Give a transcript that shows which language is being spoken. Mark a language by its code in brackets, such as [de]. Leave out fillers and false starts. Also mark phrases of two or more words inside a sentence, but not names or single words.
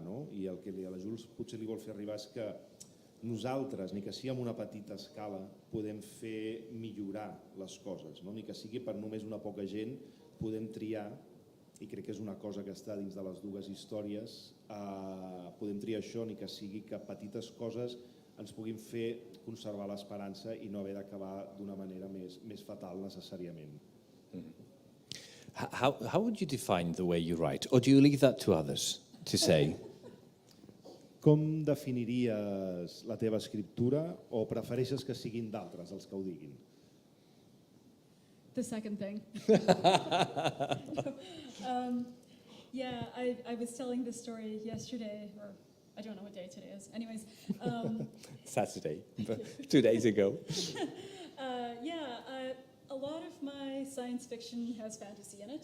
[ca] I el que a la Jules potser li vol fer arribar és que nosaltres, ni que sigui en una petita escala, podem fer millorar les coses, ni que sigui per només una poca gent, podem triar, i crec que és una cosa que està dins de les dues històries, podem triar això, ni que sigui que petites coses ens puguin fer conservar l'esperança i no haver d'acabar d'una manera més fatal necessàriament. [en] How would you define the way you write? Or do you leave that to others to say? [ca] Com definiries la teva escriptura, o prefereixes que siguin d'altres els que ho diguin? [en] The second thing. I was telling this story yesterday, or I don't know what day today is. Anyways. Saturday, 2 days ago. A lot of my science fiction has fantasy in it.